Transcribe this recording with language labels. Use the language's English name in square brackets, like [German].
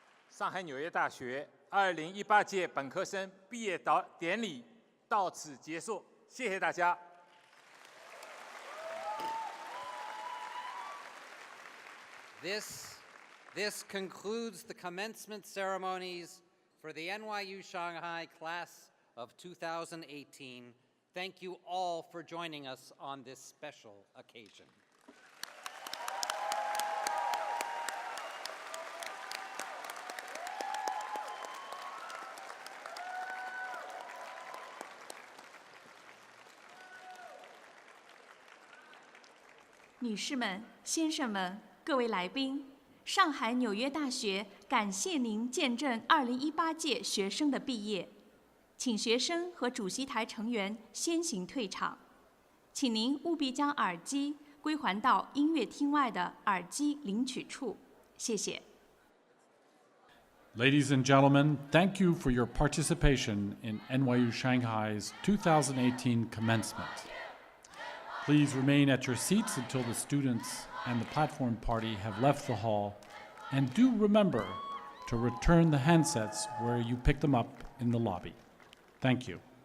[Chinese] 上海纽约大学2018届本科生毕业典礼到此结束，谢谢大家。 [English] This concludes the commencement ceremonies for the NYU Shanghai class of 2018. Thank you all for joining us on this special occasion. [Chinese] "女士们、先生们、各位来宾，上海纽约大学感谢您见证2018届学生的毕业。请学生和主席台成员先行退场，请您务必将耳机归还到音乐厅外的耳机领取处。谢谢。 [English] Ladies and gentlemen, thank you for your participation in NYU Shanghai's 2018 commencement. Please remain at your seats until the students and the platform party have left the hall, and do remember to return the handsets where you picked them up in the lobby. Thank you.